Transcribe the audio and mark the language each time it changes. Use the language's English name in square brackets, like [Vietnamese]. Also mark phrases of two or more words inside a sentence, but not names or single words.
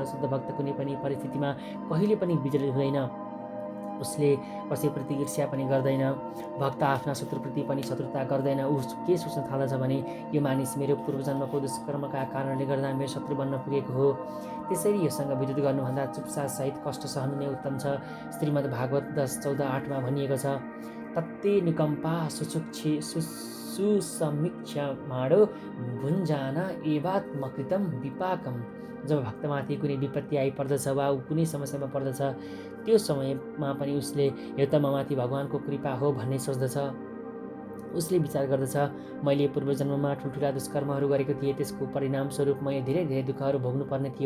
[Nepali] शुद्ध भक्त कुनै पनि परिस्थितिमा कहिले पनि विचलित हुँदैन, उसले कसैप्रति ईर्ष्या पनि गर्दैन, भक्त आफ्ना शत्रुप्रति पनि शत्रुता गर्दैन। ऊ के सोच्न थाल्दछ भने यो मानिस मेरो पूर्वजन्मको दुष्कर्मका कारणले गर्दा मेरो शत्रु बन्न पुगेको हो, त्यसैले योसँग विरोध गर्नुभन्दा चुपचाप सहित कष्ट सहनु नै उत्तम छ। श्रीमद् भागवत 10:14-8 भनिएको छ, [Sanskrit] तत्ते निकम्पा सुसमीक्षमाणो भुञ्जाना एवात्मकृतं विपाकम्। [Nepali] जब भक्तमाथि कुनै विपत्ति आइपर्दछ वा ऊ कुनै समस्यामा पर्दछ, त्यो समयमा पनि उसले यो त ममाथि भगवानको कृपा हो भन्ने सोच्दछ। उसले विचार गर्दछ, मैले पूर्वजन्ममा ठुल्ठुला दुष्कर्महरू गरेको थिएँ, त्यसको परिणामस्वरूप मैले धेरै धेरै दुःखहरू भोग्नु पर्ने थियो।